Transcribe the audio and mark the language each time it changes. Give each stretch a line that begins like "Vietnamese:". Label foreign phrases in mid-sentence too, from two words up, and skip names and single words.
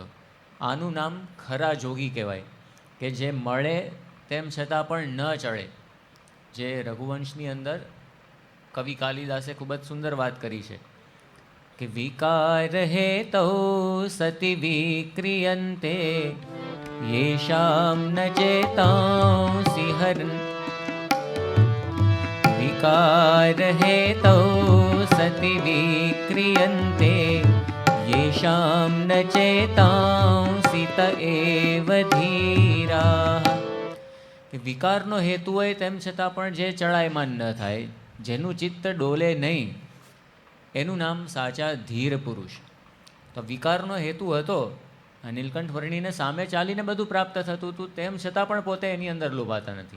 Gujarati: આનું નામ ખરા જોગી કહેવાય, કે જે મળે તેમ છતાં પણ ન ચડે. જે રઘુવંશની અંદર કવિ કાલિદાસે ખૂબ જ સુંદર વાત કરી છે કે
Sanskrit: વિકાર હેતો સતિ વિક્રિયન્તે येषां न चेतांसि हरन्, विकार हेतौ सति विक्रियन्ते येषां न चेतांसि त एव धीराः.
Gujarati: વિકારનો હેતુ હોય તેમ છતાં પણ જે ચડાયમાન ન થાય, જેનું ચિત્ત ડોલે નહીં, એનું નામ સાચા ધીર પુરુષ. તો વિકારનો હેતુ હતો, નીલકંઠ વર્ણીને સામે ચાલીને બધું પ્રાપ્ત થતું હતું, તેમ છતાં પણ પોતે એની અંદર લોભાતા નથી.